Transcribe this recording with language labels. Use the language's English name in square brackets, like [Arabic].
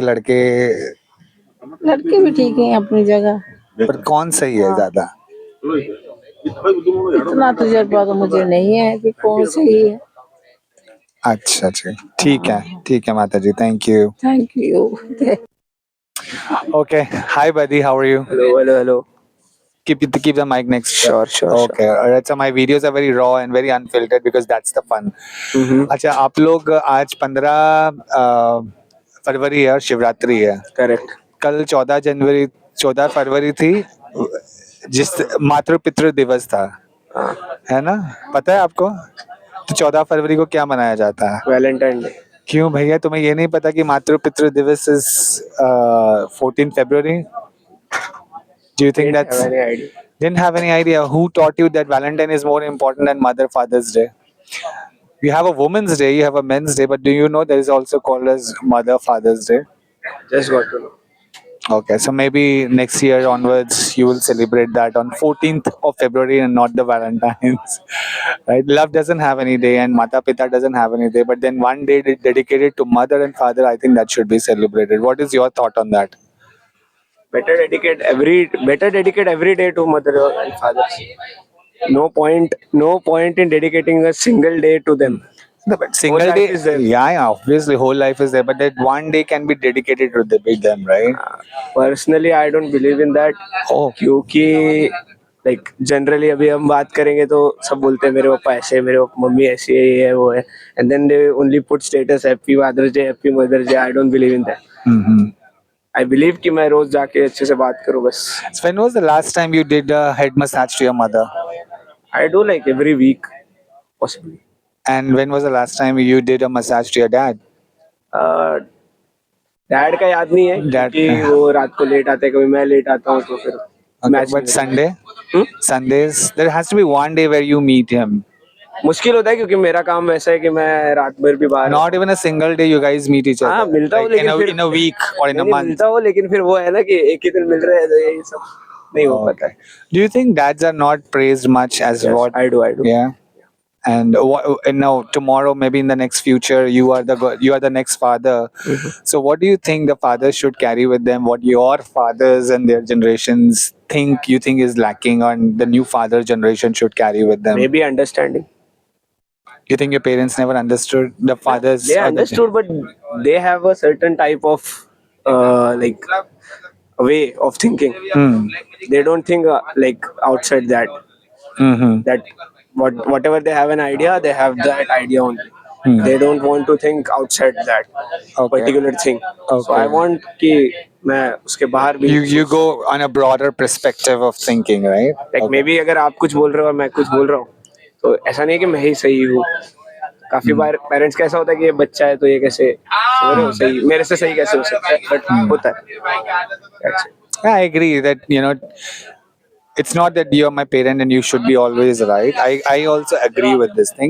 [Hindi] लड़के भी ठीक हैं अपनी जगह। पर कौन सही है ज्यादा? इतना तजुर्बा तो मुझे नहीं है कि कौन सही है। अच्छा अच्छा, ठीक है माता जी, thank you. [English] Thank you. Okay, hi buddy, how are you? Hello. Keep the mic next. Sure. Okay, alright. So my videos are very raw and very unfiltered because that's the fun. [Hindi] अच्छा, आप लोग आज 15 फरवरी है और शिवरात्रि है। [English] Correct. [Hindi] कल 14 फरवरी थी, जिस मातृ पितृ दिवस था, है ना? पता है आपको? तो 14 फरवरी को क्या मनाया जाता है? [English] Valentine Day. [Hindi] क्यों भैया, तुम्हें ये नहीं पता कि मातृ पितृ दिवस is 14 February? [English] Do you think Didn't have any idea. didn't have any idea? Who taught you that Valentine is more important than Father's Day? You have a Women's Day, you have a Men's Day, but do you know there is also called as Father's Day? Just got to know. Okay, so maybe next year onwards you will celebrate that on 14th of February and not the Valentine's. Right? Love doesn't have any day and Mata Pita doesn't have any day, but then one day dedicated to mother and father, I think that should be celebrated. What is your thought on that? Better dedicate every day to mother and father. No point in dedicating a single day to them. No, but single Whole day life is there. yeah, obviously whole life is there, but that one day can be dedicated to them, right? Personally, I don't believe in that. Oh, [Hindi] क्योंकि [English] like generally [Hindi] अभी हम बात करेंगे तो सब बोलते हैं मेरे पापा ऐसे है, मेरे मम्मी ऐसी है, ये है वो है, [English] and then they only put status happy Father's Day, happy Mother's Day. I don't believe in that. I believe [Hindi] कि मैं रोज जाके अच्छे से बात करूँ बस. [English] So when was the last time you did a head massage to your mother? I do like every week, possibly. And when was the last time you did a massage to your dad? [Hindi] Dad का याद नहीं है [English] Dad [Hindi] कि का। वो रात को late आते हैं, कभी मैं लेट आता हूँ तो फिर [English] Okay, match but Sunday, Hmm? Sundays, there has to be one day where you meet him. [Hindi] मुश्किल होता है क्योंकि मेरा काम वैसा है कि मैं रात भर भी बाहर [English] Not even a single day you guys meet each other. [Hindi] हाँ मिलता हूँ [English] Like [Hindi] लेकिन फिर [English] in a week or in a [Hindi] नहीं [English] month. [Hindi] मिलता हूँ लेकिन फिर वो है ना कि एक ही दिन मिल रहे हैं तो ये सब नहीं हो पाता [English] Okay. Do you think dads are not praised much as [Hindi] है [English] what? I do Yeah. And now tomorrow, maybe in the next future, you are the next father. So what do you think the fathers should carry with them? What your fathers and their generations you think is lacking, on the new father generation should carry with them? Maybe understanding You think your parents never understood the fathers? they or the- understood but they have a certain type of like way of thinking. They don't think like outside that Mm-hmm. whatever they have an idea, they have that idea only. They don't want to think outside that Okay. particular thing. So Okay. I want [Hindi] कि मैं उसके बाहर भी [English] You go on a broader perspective of thinking, right? like maybe [Hindi] अगर आप कुछ बोल रहे हो और मैं कुछ बोल रहा हूँ तो ऐसा नहीं है कि मैं ही सही हूँ. काफी बार पेरेंट्स का ऐसा होता है कि ये बच्चा है तो ये कैसे समझ रहे हो सही मेरे से सही कैसे हो सकता है, बट होता है. [English] That's it. I agree that it's not that you're my parent and you should be always right. I also agree with this thing.